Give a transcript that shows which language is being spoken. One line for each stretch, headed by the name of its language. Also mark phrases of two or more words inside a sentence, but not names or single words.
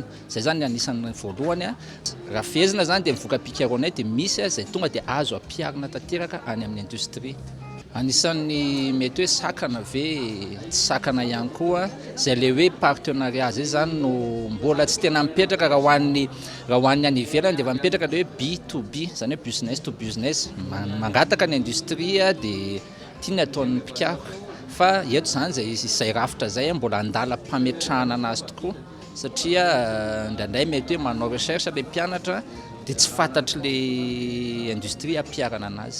Malagasy: Zay zany anisan'ny voalohany. Raha fehezina zany dia mivoka-pikarohana dia misy izay tonga dia azo ampiarina tanteraka any amin'ny industrie. Anisan'ny mety hoe sakana ve tsy sakana ihany koa zay le hoe partenariat zay zany no mbola tsy tena mipetraka raha hoan'ny any ivelany dia efa mipetraka le hoe B2B zany hoe
English: business to business
Malagasy: mangataka ny industrie dia tiany ataon'ny mpikaroka. Fa eto zany zay rafitra zay mbola andalam-pametrahana anazy tokoa satria ndraindray mety hoe manao recherche le mpianatra dia tsy fantatry le industrie ampiarana anazy.